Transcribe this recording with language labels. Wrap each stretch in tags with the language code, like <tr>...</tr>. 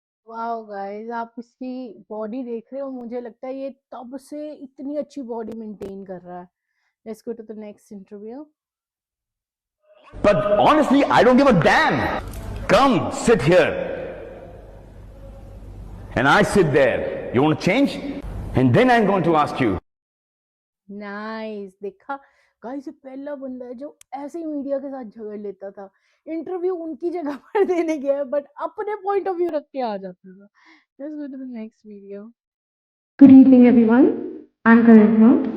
<hi>Wow guys, आप इसकी body देख रहे हो, मुझे लगता है ये तब से इतनी अच्छी बॉडी मेंटेन कर रहा है।</hi> <en>Let's go to the next interview. But honestly, I don't give a damn. Come, sit here. And I sit there. You want to change? And then I'm going to ask you.</en> <hi>Nice, देखा guys, ये पहला बंदा है जो ऐसे ही media के साथ झगड़ लेता था, इंटरव्यू उनकी जगह पर देने गया बट अपने पॉइंट ऑफ व्यू रख के आ जाता था।</hi> <en>Let's go to the next video. Good evening, everyone. I'm Karisma.</en>